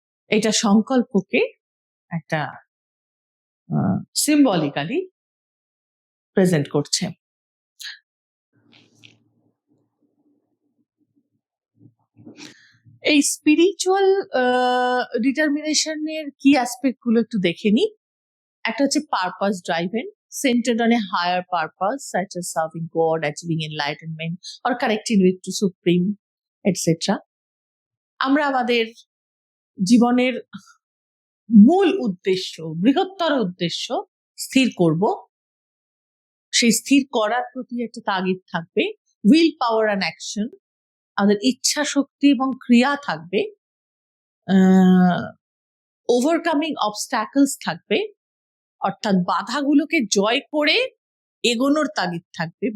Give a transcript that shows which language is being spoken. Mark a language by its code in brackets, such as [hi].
[bn] এটা সংকল্পকে একটা symbolically present করছে। এই স্পিরিচুয়াল ডিটারমিনেশনের কি অ্যাসপেক্ট গুলো একটু দেখে নি। একটা হচ্ছে [en] Purpose driven, centered on a higher purpose such as serving God, achieving enlightenment or connecting with the Supreme, etc. [bn] আমরা আমাদের জীবনের মূল উদ্দেশ্য, বৃহত্তর উদ্দেশ্য স্থির করব। সেই স্থির করার প্রতি একটা তাগিদ থাকবে, [en] will power and action, [bn] আমাদের ইচ্ছা শক্তি এবং ক্রিয়া থাকবে, [en] overcoming obstacles [bn] থাকবে, অর্থাৎ বাধাগুলোকে জয় করে এগোনোর তাগিদ থাকবে।